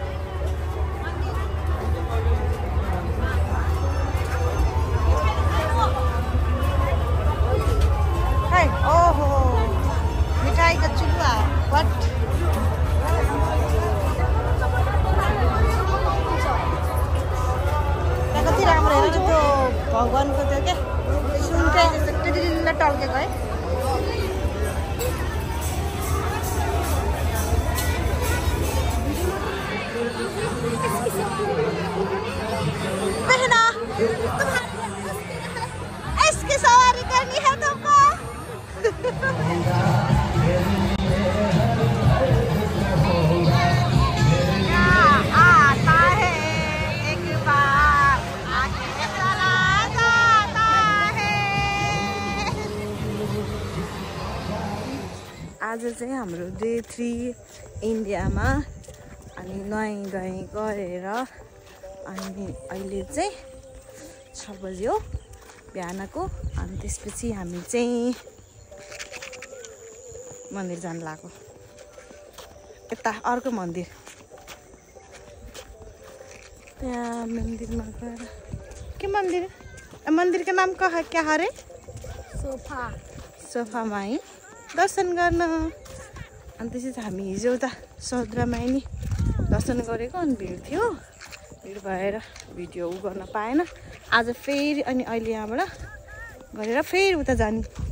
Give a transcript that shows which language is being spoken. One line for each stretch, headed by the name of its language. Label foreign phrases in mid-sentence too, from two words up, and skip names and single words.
Hindi: है ओहो मिठाई का चुल्हा व्हाट।
Nepali: कति राम्रो हेर त्यो भगवानको त्यो के सुनकै जस्तो टिलिल्ल टल्केको है।
Hindi: बहना इसकी सवारी करनी है तुमको। आता है एक बार आके चला जाता है।
Nepali: आज चाहिँ हाम्रो डे 3 इन्डियामा। अनि नुहाई धुवाई गरेर अनि अहिले चाहिँ 6 बज्यो बिहानको। अनि त्यसपछि हामी चाहिँ मन्दिर जान लाग्यो। यता अर्को मन्दिर त्यहाँ मन्दिरमा गएर के मन्दिर
Hindi: मंदिर का नाम क्या
Nepali: हरे सोफा सोफामा है दर्शन गर्न। अनि त्यसै हामी हिजो उता सौद्रामा नि दर्शन गरेको अनि भिड थियो, भिड भएर भिडियो गर्न पाएन। आज फेरि अनि अहिले यहाँबाट गरेर फेरि उता जाने।